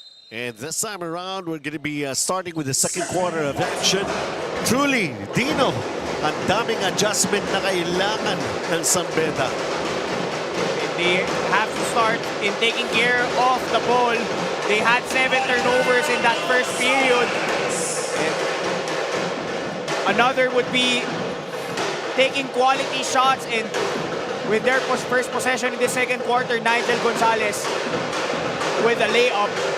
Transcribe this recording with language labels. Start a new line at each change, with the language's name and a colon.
English: And this time around, we're going to be starting with the second quarter of action.
Filipino: Truly, Dino, ang daming adjustment na kailangan ng San Beda.
English: They have to start in taking care of the ball. They had 7 turnovers in that first period. And another would be taking quality shots, and with their first possession in the second quarter, Nigel Gonzalez with a layup.